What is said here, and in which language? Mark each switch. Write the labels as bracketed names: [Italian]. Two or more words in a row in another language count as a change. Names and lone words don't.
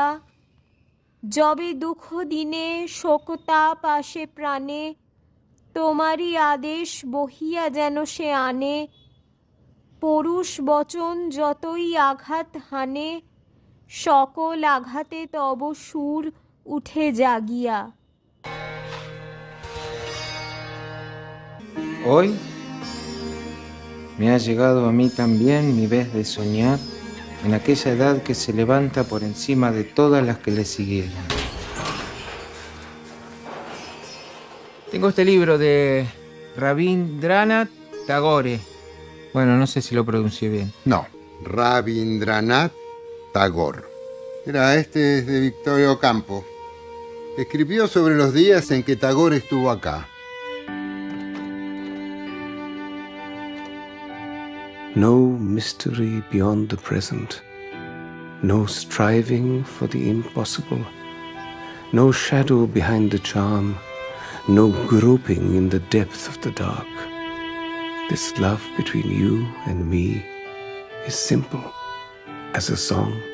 [Bangla] যবে দুঃখ দিনে শোকতাপ আসে প্রাণে, তোমারই আদেশ বহিয়া যেন সে আনে। পরুষ বচন যতই আঘাত হানে, সকল আঘাতে তব সুর উঠে জাগিয়া। [Spanish] Hoy me ha llegado a mí también mi vez de soñar en aquella edad que se levanta por encima de todas las que le siguieron. Tengo este libro de Rabindranath Tagore. Bueno, no sé si lo pronuncié bien. No, Rabindranath Tagore. Este es de Victorio Campo. Escribió sobre los días en que Tagore estuvo acá. [English] No mystery beyond the present, no striving for the impossible, no shadow behind the charm, no groping in the depth of the dark. This love between you and me is simple as a song.